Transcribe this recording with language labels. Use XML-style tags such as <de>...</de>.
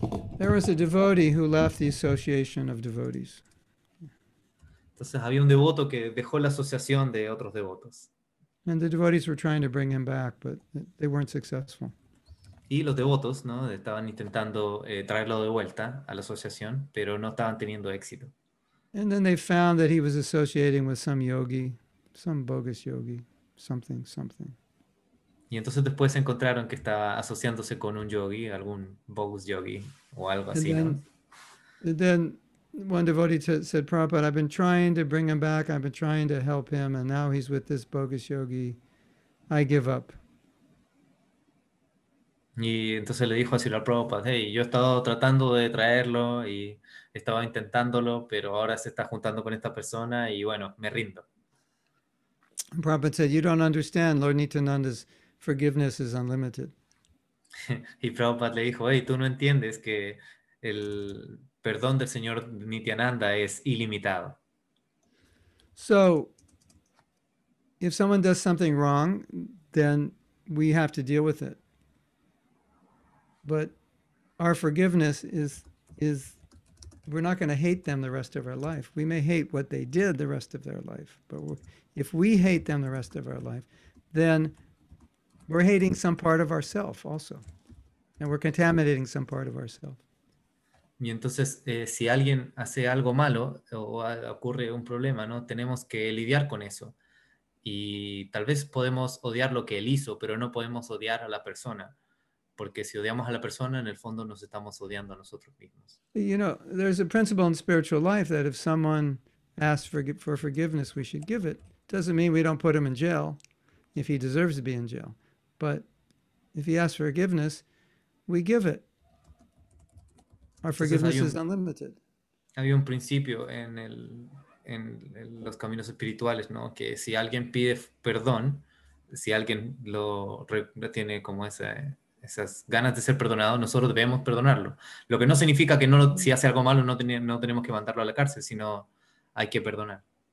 <en>So, there was a devotee who left the association of devotees.</en> <es>Entonces había un devoto que dejó la asociación de otros devotos.</es> <en>And the devotees were trying to bring him back, but they weren't successful.</en> <es>Y los devotos, ¿no? Estaban intentando traerlo de vuelta a la asociación, pero no estaban teniendo éxito.</es> <en>And then they found that he was associating with some yogi, some bogus yogi, something.</en> <es>Y entonces después se encontraron que estaba asociándose con un yogi, algún bogus yogi o algo así, ¿no?</es> <en>And then one devotee said, Prabhupada, I've been trying to bring him back, I've been trying to help him, and now he's with this bogus yogi. I give up.</en> <es>Y entonces le dijo a Srila Prabhupada, hey, yo he estado tratando de traerlo y estaba intentándolo, pero ahora se está juntando con esta persona y bueno, me rindo.</es> <en>And Prabhupada said, you don't understand, Lord Nityananda's forgiveness is unlimited.</en> <es>Y Prabhupada le dijo, hey, tú no entiendes que el perdón del Señor Nityananda es ilimitado.</es> <en>So, if someone does something wrong, then we have to deal with it. But our forgiveness is we're not going to hate them the rest of our life. We may hate what they did the rest of their life, but if we hate them the rest of our life, then we're hating some part of ourself also. And we're contaminating some part of ourself.</en> <es>Y entonces, si alguien hace algo malo o ocurre un problema, ¿no? Tenemos que lidiar con eso. Y tal vez podemos odiar lo que él hizo, pero no podemos odiar a la persona. Porque si odiamos a la persona, en el fondo nos estamos odiando a nosotros mismos.</es> <en>You know, there's a principle in spiritual life that if someone asks for forgiveness, we should give it. Doesn't mean we don't put him in jail if he deserves to be in jail. But if he asks for forgiveness, we give it. Our forgiveness is unlimited.</en> <es>Había un principio en los caminos espirituales, ¿no? Que si alguien pide perdón, si alguien tiene como esas ganas de ser perdonado, nosotros debemos perdonarlo. Lo que no significa que si hace algo malo no tenemos que mandarlo a la cárcel, sino hay que perdonar.</es>